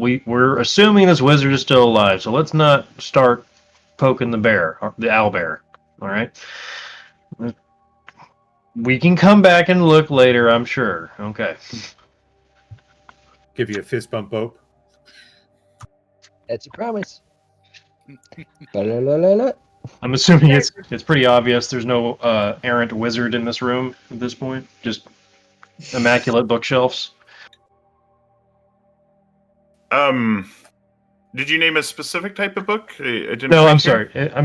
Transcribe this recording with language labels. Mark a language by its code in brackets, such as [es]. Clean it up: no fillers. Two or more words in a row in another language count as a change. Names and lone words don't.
[en] We're assuming this wizard is still alive, so let's not start poking the bear, or the owl bear. All right. We can come back and look later, I'm sure. Okay. Give you a fist bump, Bope. That's a promise. Ba-la-la-la-la. I'm assuming it's pretty obvious there's no errant wizard in this room at this point. Just immaculate bookshelves. Did you name a specific type of book? I didn't No, quite I'm hear. sorry.